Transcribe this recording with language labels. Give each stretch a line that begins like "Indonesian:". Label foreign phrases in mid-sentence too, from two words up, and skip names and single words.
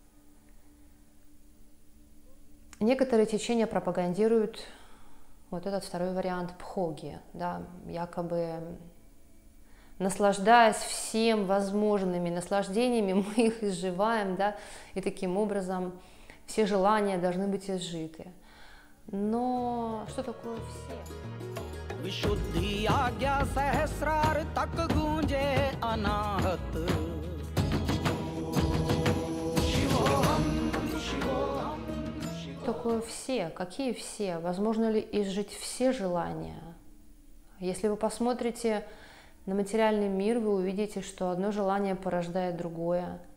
Russian: Некоторые течения пропагандируют вот этот второй вариант пхоги, да, якобы наслаждаясь всем возможными наслаждениями, мы их изживаем, да, и таким образом все желания должны быть изжиты. Но что такое все?
Hindi: विशुद्धि आज्ञा सहस्रार तक गूंजे अनाहत
Russian: Что такое все? Какие все? Возможно ли изжить все желания? Если вы посмотрите на материальный мир, вы увидите, что одно желание порождает другое.